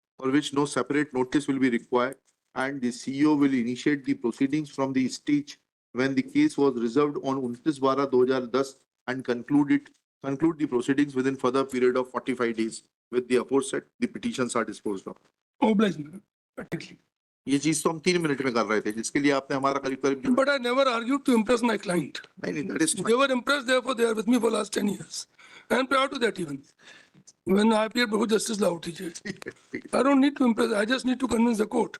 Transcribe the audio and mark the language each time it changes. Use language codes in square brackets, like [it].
[en] for which no separate notice will be required, and the CEO will initiate the proceedings from the stage when the case was reserved on 29/12/2010 and conclude the proceedings within further period of 45 days. With the aforesaid, the petitions are disposed of. Oblige me, practically. [hi] ये चीज तो हम 3 minute में कर रहे थे, जिसके लिए आपने हमारा करीब [en] But I never argued to impress my client. [hi] नहीं, [en] that is They were impressed, therefore they are with me for last 10 years. And prior to that even. When I appeared before Justice Lauti, I don't need to impress, I just need to convince the court.